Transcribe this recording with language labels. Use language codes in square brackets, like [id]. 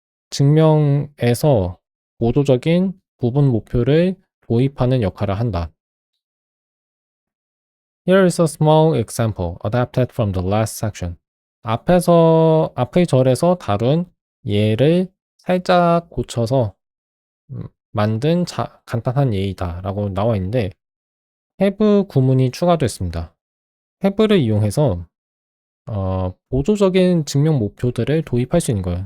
[ko] 증명에서 보조적인 부분 목표를 도입하는 역할을 한다. [en] Here is a small example adapted from the last section. [ko] 앞의 절에서 다룬 예를 살짝 고쳐서 만든 간단한 예이다 라고 나와 있는데, have 구문이 추가됐습니다. have를 이용해서 보조적인 증명 목표들을 도입할 수 있는 거예요.